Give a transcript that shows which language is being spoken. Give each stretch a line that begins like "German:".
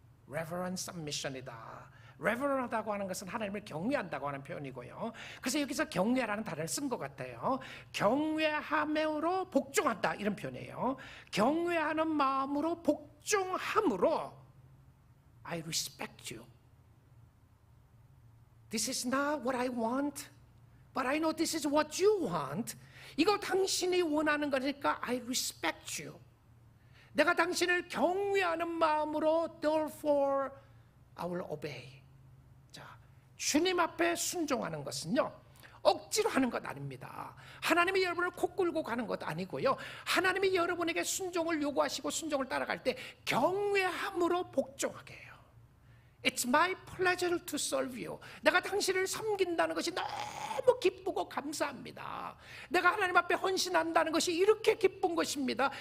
Korean: Reverent submission이다. Reverent하다고 하는 것은 하나님을 경외한다고 하는 표현이고요. 그래서 여기서 경외라는 단어를 쓴 것 같아요. 경외함으로 복종한다, 이런 표현이에요. 경외하는 마음으로 복종함으로
English: I respect you. This is not what I want, but I know this is what you want.
Korean: 이거 당신이 원하는 거니까
English: I respect you.
Korean: 내가 당신을 경외하는 마음으로
English: therefore I will obey.
Korean: 자, 주님 앞에 순종하는 것은요, 억지로 하는 것 아닙니다. 하나님이 여러분을 코 끌고 가는 것도 아니고요, 하나님이 여러분에게 순종을 요구하시고 순종을 따라갈 때 경외함으로 복종하게 해요.
English: It's my pleasure to serve you.
Korean: 내가 당신을 섬긴다는 것이 너무 기쁘고 감사합니다. 내가 하나님 앞에 헌신한다는 것이 이렇게 기쁜 것입니다.